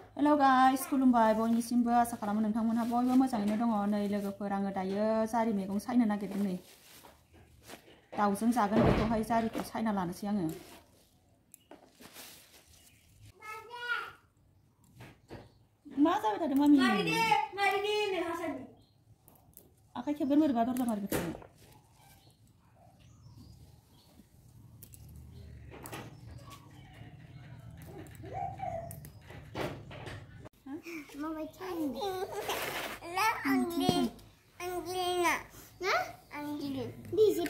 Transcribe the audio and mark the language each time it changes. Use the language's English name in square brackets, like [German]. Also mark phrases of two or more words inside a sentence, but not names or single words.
[Bodo] हेलो गाइस खुलुमबाय बयनिसिमबो आसा खालामो नोंथांमोनहा बयबो मोजाङैनो दङ नै लोगोफोर आङो दायो जारि मैगं सायनो नागिरदों नै दाउजों जागोन बेखौहाय जारिखौ सायना लानोसै आङो मा जाबाय थादों मामि मारिदे नै हासानि आखाइ खेबगोन बोरैबा दरजा मारिबाय थादों [Indonesian] Mama cantik. Lah Anglin. Anglina. Nah? Anglin. Di sini.